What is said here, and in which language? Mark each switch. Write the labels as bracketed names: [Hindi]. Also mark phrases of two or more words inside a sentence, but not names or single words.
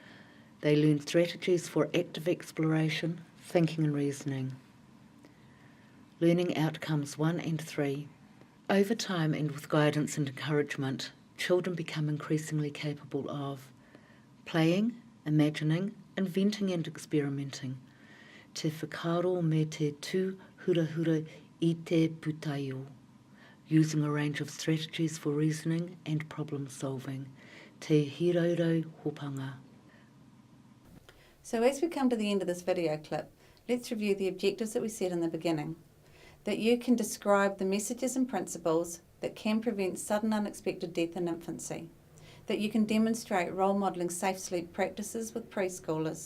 [English] They learn strategies for active exploration, thinking and reasoning. Learning outcomes 1 and 3. Over time and with guidance and encouragement, children become increasingly capable of playing, imagining, inventing and experimenting. [Māori] Te whakaro me te tū hurahura I te putaio, [English] using a range of strategies for reasoning and problem solving. [Māori] Te hiraurau hopanga. [English] So as we come to the end of this video clip, let's review the objectives that we set in the beginning. That you can describe the messages and principles that can prevent sudden unexpected death in infancy. That you can demonstrate role modelling safe sleep practices with preschoolers.